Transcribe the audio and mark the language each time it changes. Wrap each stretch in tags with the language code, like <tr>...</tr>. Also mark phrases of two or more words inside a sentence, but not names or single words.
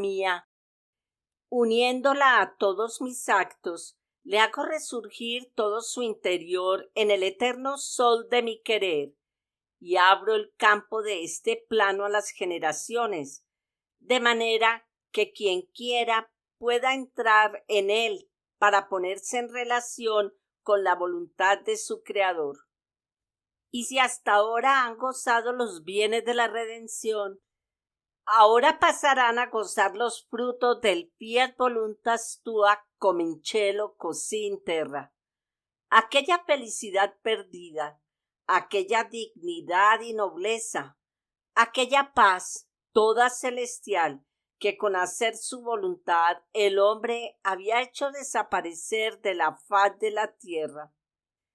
<es>mía, uniéndola a todos mis actos, le hago resurgir todo su interior en el eterno sol de mi querer, y abro el campo de este plano a las generaciones, de manera que quien quiera pueda entrar en él para ponerse en relación con la voluntad de su Creador. Y si hasta ahora han gozado los bienes de la redención, ahora pasarán a gozar los frutos del</es> <la>fiat voluntas tua</la> <it>cum in cielo così in terra.</it> <es>Aquella felicidad perdida, aquella dignidad y nobleza, aquella paz toda celestial que con hacer su voluntad el hombre había hecho desaparecer de la faz de la tierra.</es>